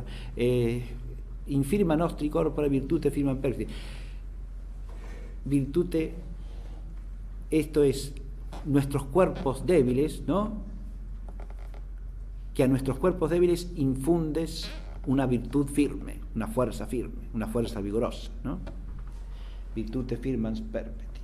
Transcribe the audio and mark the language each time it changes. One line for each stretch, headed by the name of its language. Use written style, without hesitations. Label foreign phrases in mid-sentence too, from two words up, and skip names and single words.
Latin: Infirma nostri corpora virtute firman perfecti. Virtute,
Spanish: esto es, nuestros cuerpos débiles, ¿no? Que a nuestros cuerpos débiles infundes una virtud firme, una fuerza vigorosa, ¿no?
Latin: Virtute firmans perpeti.